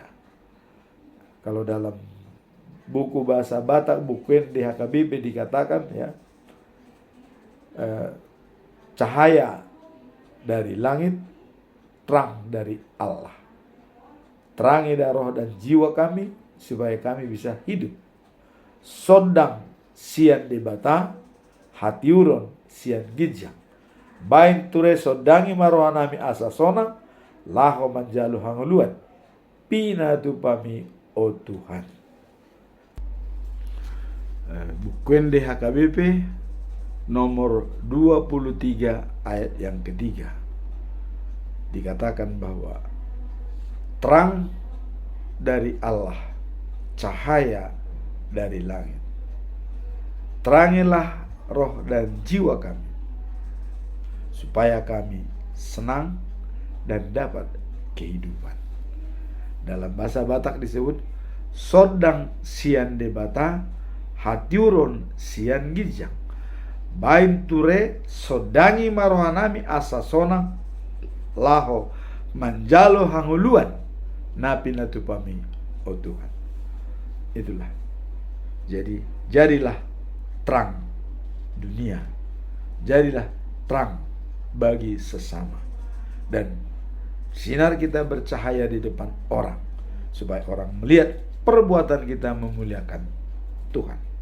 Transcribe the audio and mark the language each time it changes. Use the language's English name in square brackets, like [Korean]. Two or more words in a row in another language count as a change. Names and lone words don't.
[Indonesian] Kalau dalam buku bahasa Batak, buku NDHKBP dikatakan ya, cahaya dari langit, terang dari Allah. Terangi roh dan jiwa kami, supaya kami bisa hidup. [Batak Toba] Sodang sian debata, hatiuron sian gijang. Bain ture sodangi marohanami asasona, laho manjalu hanguluan. Pina tupami o Tuhan. [Indonesian] Buku NDHKBP nomor 23 ayat yang ketiga. Dikatakan bahwa terang dari Allah, cahaya dari langit. Terangilah roh dan jiwa kami, supaya kami senang dan dapat kehidupan. Dalam bahasa Batak disebut [Batak Toba] sodang sian debata, hatiuron sian gijang. Bain ture sodangi marohanami asasona, laho manjalo hanguluan, napi natupami o Tuhan. [Indonesian] Itulah. Jadi jadilah terang dunia, jadilah terang bagi sesama, dan sinar kita bercahaya di depan orang, supaya orang melihat perbuatan kita memuliakan Tuhan.